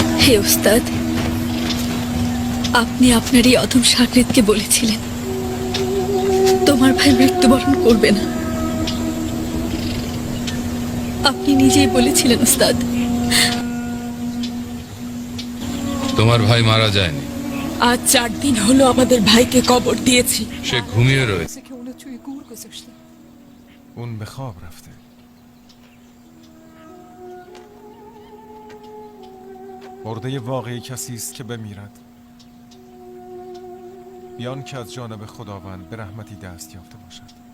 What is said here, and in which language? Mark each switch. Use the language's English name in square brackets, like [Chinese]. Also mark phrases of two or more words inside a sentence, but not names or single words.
[Bangla] হে ওস্তাদ, আপনি আপনার এই অধম সাকরেদকে বলেছিলেন তোমার ভাই মৃত্যুবরণ করবে না। আপনি নিজেই বলেছিলেন ওস্তাদ। তোমার ভাই মারা যায়নি, আজ 4 দিন হলো আমাদের ভাইকে কবর দিয়েছি। সে ঘুমিয়ে রয়েছে। [Persian] اون به خواب رفته. مرده واقعی کسی است که بمیرد بیان که از جانب خداوند به رحمتی دست یافته باشد.